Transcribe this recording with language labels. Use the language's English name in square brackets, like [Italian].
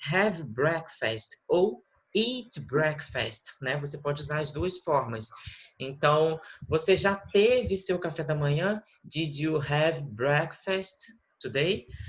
[English] Have breakfast, ou eat breakfast, né? [Portuguese] Você pode usar as duas formas. Então, você já teve seu café da manhã? [English] Did you have breakfast today?